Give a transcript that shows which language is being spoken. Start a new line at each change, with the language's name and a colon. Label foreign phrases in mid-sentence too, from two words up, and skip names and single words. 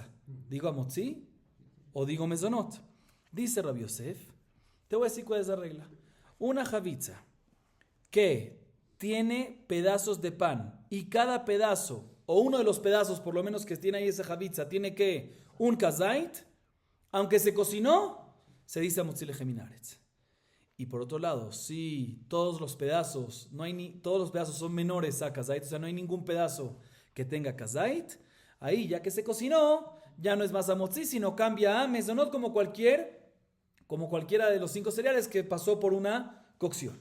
Spanish: ¿Digo Hamotzi o digo Mezonot? Dice Rabbi Yosef, te voy a decir cuál es la regla. Una Javitza que tiene pedazos de pan y cada pedazo, o uno de los pedazos por lo menos que tiene ahí esa Javitza, tiene que un kazait, aunque se cocinó, se dice
Hebrew: המוציא לחם מן הארץ.
Spanish: Y por otro lado, si todos los pedazos son menores a kazait, o sea, no hay ningún pedazo que tenga kazait, ahí ya que se cocinó, ya no es más hamotzi, sino cambia a mezonot como cualquiera de los 5 cereales que pasó por una cocción.